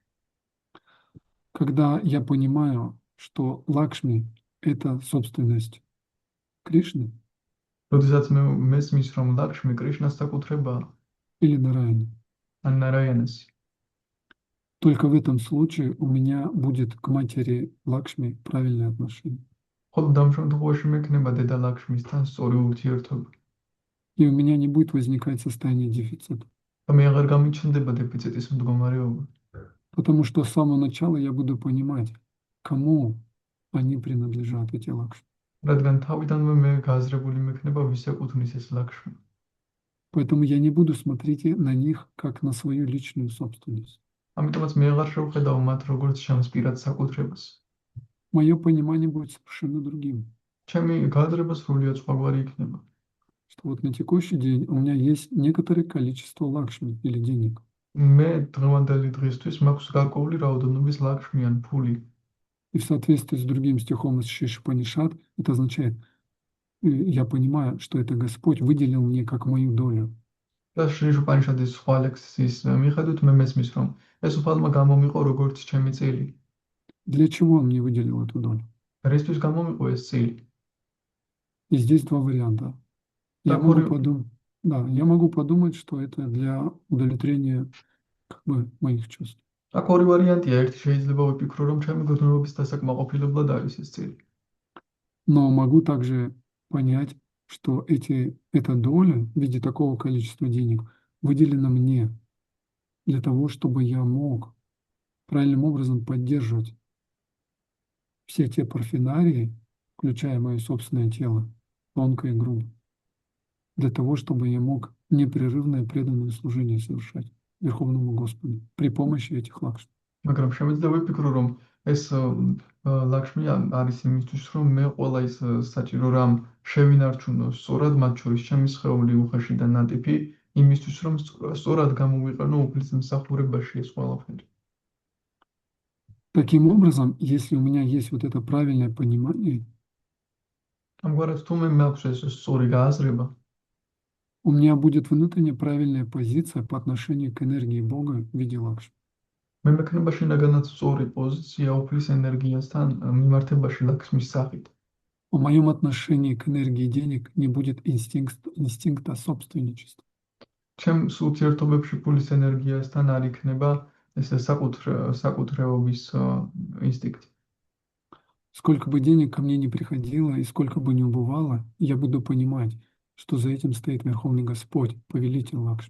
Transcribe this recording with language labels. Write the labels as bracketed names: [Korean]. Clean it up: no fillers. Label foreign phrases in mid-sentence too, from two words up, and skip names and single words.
[Russian] Когда я понимаю, что Лакшми – это собственность Кришны [Georgian] როდესაც მე მესმის, რომ ლაქშმი კრიშნას საკუთრებაა, [Russian] или Нараяны, [Georgian] ან ნარაიანასი, [Russian] только в этом случае у меня будет к матери Лакшми правильное отношение. [Georgian] მხოლოდ ამ შემთხვევაში მექნება დედა ლაქშმისთან სწორი ურთიერთობა. [Russian] И у меня не будет возникать состояние дефицита. [Georgian] და მე აღარ გამიჩნდება დეფიციტის მდგომარეობა. [Russian] Потому что с самого начала я буду понимать, кому они принадлежат, эти Лакшми. [Georgian] რადგან თავიდანვე მე გააზრებული მექნება ვის ეკუთვნის ეს ლაქშმი. [Russian] Поэтому я не буду смотреть на них как на свою личную собственность. [Georgian] ამიტომაც მე აღარ შევხედავ მათ როგორც ჩემს პირად საკუთრებას. [Russian] Мое понимание будет совершенно другим. [Georgian] ჩემი გააზრება სრულიად სხვაგვარი იქნება. [Russian] Что вот на текущий день у меня есть некоторое количество Лакшми или денег. [Georgian] მე დღევანდელი დღისთვის მაქვს გარკვეული რაოდენობის ლაქშმი ან ფული. [Russian] И в соответствии с другим стихом из Шишпанишат, это означает, я понимаю, что это Господь выделил мне как мою долю. [Georgian] და შრიშუპანიშადის სხვა ლექსის მიხედვით მე მესმის, რომ ეს უფალმა გამომიყო როგორც ჩემი წილი. [Russian] Для чего он мне выделил эту долю? [Georgian] რისთვის გამომიყო ეს წილი? [Russian] И здесь два варианта. Я Так, могу подумать, да, я могу подумать, что это для удовлетворения моих чувств. [Georgian] აქ ორი ვარიანტია, ერთი შეიძლება ვიფიქრო, რომ ჩემი გრძნობის დასაკმაყოფილებლად არის ეს წილი. [Russian] Но могу также понять, что эта доля в виде такого количества денег выделена мне для того, чтобы я мог правильным образом поддерживать все те парфенарии, включая мое собственное тело, тонкое и грубое. для того, чтобы я мог непрерывное преданное служение совершать Верховному Господу при помощи этих лакшми. [Georgian] მაგრამ შემიძლია ვიფიქრო, რომ ეს ლაქშმი არის იმისთვის, რომ მე ყველა ის საჭირო რამ შევინარჩუნო სწორად, მათ შორის ჩემი სხეული, უხეში და ნატიფი, იმისთვის, რომ სწორად გამოვიყენო უფლისმსახურებაში ეს ყველაფერი. [Russian] Таким образом, если у меня есть вот это правильное понимание, [Georgian] ამგვარად თუ მე მაქვს ეს სწორი გააზრება, [Russian] у меня будет внутренне правильная позиция по отношению к энергии Бога в виде лакшми. [Georgian] მე მექნება შინაგანად სწორი პოზიცია უფლის ენერგიასთან მიმართებაში ლაქშმის სახით. [Russian] В моем отношении к энергии денег не будет инстинкта собственничества. [Georgian] ჩემს ურთიერთობებში ფულის ენერგიასთან არ იქნება ეს საკუთრეობის ინსტინქტი. [Russian] Сколько бы денег ко мне не приходило и сколько бы не убывало, я буду понимать, что за этим стоит Верховный Господь, повелитель лакшми.